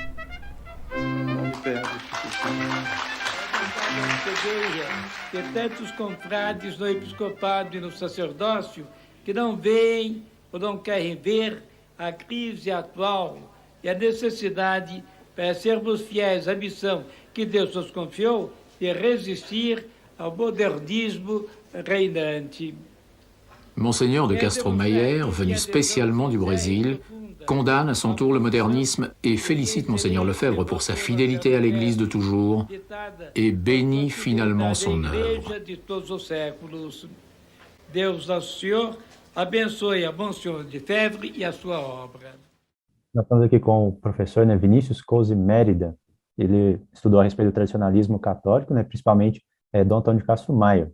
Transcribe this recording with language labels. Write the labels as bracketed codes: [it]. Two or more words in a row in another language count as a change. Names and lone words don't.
[pt] De tantos confrades no episcopado e no sacerdócio que não veem ou não querem ver a crise atual e a necessidade para sermos fiéis à missão que Deus nos confiou de resistir ao modernisme reinante. [fr] Monseigneur de Castro Maier, venu spécialement du Brésil, condamne à son tour le modernisme et félicite Monseigneur Lefebvre pour sa fidélité à l'Église de toujours et bénit finalement son œuvre. [pt] Deus Nosso Senhor abençoe a Monsenhor Lefebvre e a sua obra. Nós estamos aqui com o professor, né, Vinícius Cousi Mérida. Ele estudou a respeito do tradicionalismo católico, né, principalmente Dom Antônio de Castro Maier.